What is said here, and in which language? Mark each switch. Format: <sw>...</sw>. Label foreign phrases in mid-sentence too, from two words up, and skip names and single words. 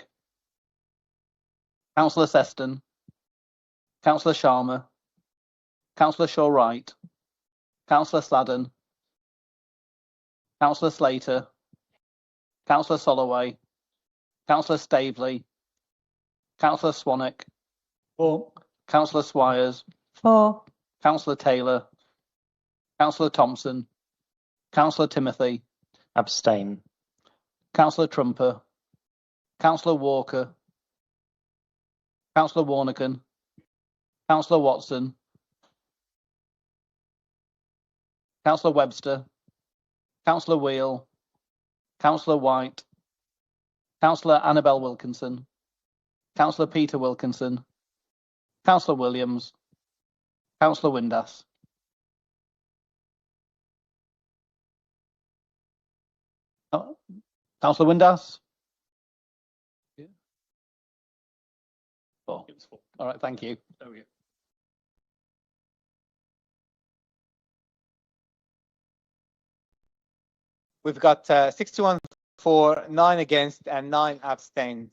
<en>Councillor Seston. Councillor Sharma. Councillor Shaw-Wright. Councillor Sladden. Councillor Slater. Councillor Soloway. Councillor Staveley. Councillor Swanwick. For. Councillor Swires. For. Councillor Taylor. Councillor Thompson. Councillor Timothy. Abstain. Councillor Trumper. Councillor Walker. Councillor Warnican. Councillor Watson. Councillor Webster. Councillor Wheel. Councillor White. Councillor Annabel Wilkinson. Councillor Peter Wilkinson. Councillor Williams. Councillor Windass. Councillor Windass? Four. All right, thank you. There we go. We've got 61 for, 9 against, and 9 abstained.</en>